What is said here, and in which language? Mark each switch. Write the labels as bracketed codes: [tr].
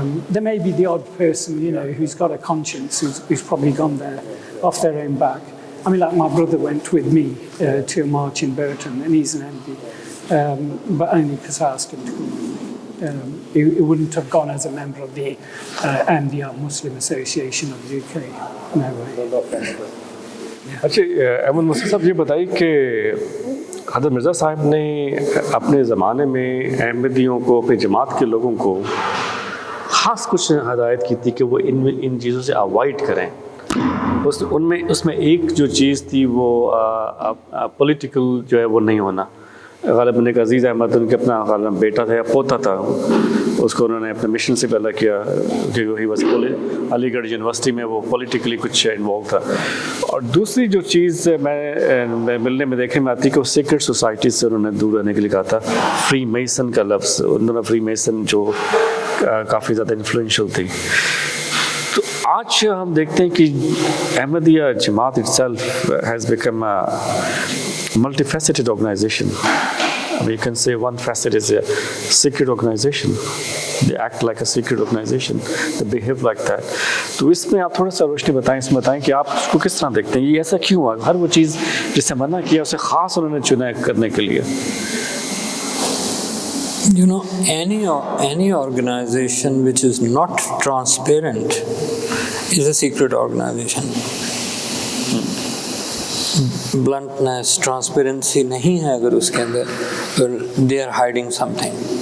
[en] There may be the odd person, you know, who's got a conscience, who's probably gone there off their own back. I mean, like my brother went with me to a march in Burton, and he's an MD, but only because I asked him to come with me. He wouldn't have gone as a member of the Ahmadiyya Muslim Association of the UK. No way. [hi] अच्छा अहमद मुस्लिम साहब ये बताइए कि हज़रत मिर्ज़ा साहब ने अपने ज़माने में अहमदियों को, अपनी जमात के लोगों को ख़ास कुछ हदायत की थी कि वो इन चीज़ों से अवॉइड करें। उसमें एक जो चीज़ थी वो पॉलिटिकल जो है वो नहीं होना। ग़ालिबन एक अज़ीज़ अहमद उनके अपना ग़ालिबन बेटा था या पोता था, उसको उन्होंने अपने मिशन से पहले किया क्योंकि ही बस अलीगढ़ यूनिवर्सिटी में वो पॉलिटिकली कुछ इन्वॉल्व था। और दूसरी जो चीज़ मैं मिलने में देखने में आती कि वो सीक्रेट सोसाइटी से उन्होंने दूर रहने के लिए कहा था। फ्री मेसन का लफ्ज़, उन्होंने फ्री मेसन जो काफ़ी ज़्यादा इन्फ्लुएंशियल थी। तो आज हम देखते हैं कि अहमदिया जमात [en] itself has become a multifaceted organization. I mean, you can say one facet is a secret organization. They act like a secret organization. They behave like that. [hi] तो इसमें आप थोड़ा सा रोशनी बताएं, इसमें बताएं कि आप उसको किस तरह देखते हैं, ये ऐसा क्यों हुआ? हर वो चीज़ जिसे मना किया उसे ख़ास उन्होंने चुना करने के लिए। [en] You know, any organization which is not transparent is a secret organization. [hi] Bluntness, transparency नहीं है अगर उसके अंदर, तो [en] they are hiding something.